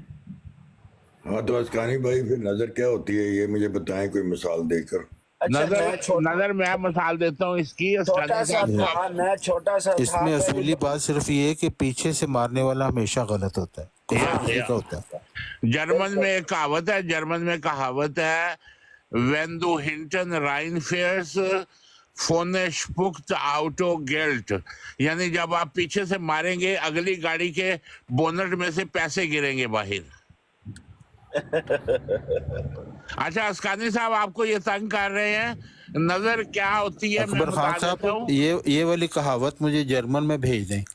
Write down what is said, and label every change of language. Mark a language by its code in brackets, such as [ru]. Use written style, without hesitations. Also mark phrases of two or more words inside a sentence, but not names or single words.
[ur] ہاں, تو اسکانی بھائی پھر نظر کیا ہوتی ہے یہ مجھے بتائیں کوئی مثال دے کر. اچھا, نظر میں مثال دیتا ہوں اس کی. چھوٹا سا تھا, میں چھوٹا سا اس تھا. میں اصولی بات صرف یہ ہے کہ پیچھے سے مارنے والا ہمیشہ غلط ہوتا ہے, کسی کا ہوتا ہے. جرمن میں ایک کہاوت ہے, [de] when du hinten reinfährst, vorne spuckt Auto Geld, [ur] یعنی جب آپ پیچھے سے ماریں گے اگلی گاڑی کے بونٹ میں سے پیسے گریں گے باہر. اچھا اسکانی صاحب, آپ کو یہ تنگ کر رہے ہیں, نظر کیا ہوتی ہے میں اکبر بتا خان دیتا ہوں. صاحب, یہ والی کہاوت مجھے جرمن میں بھیج دیں,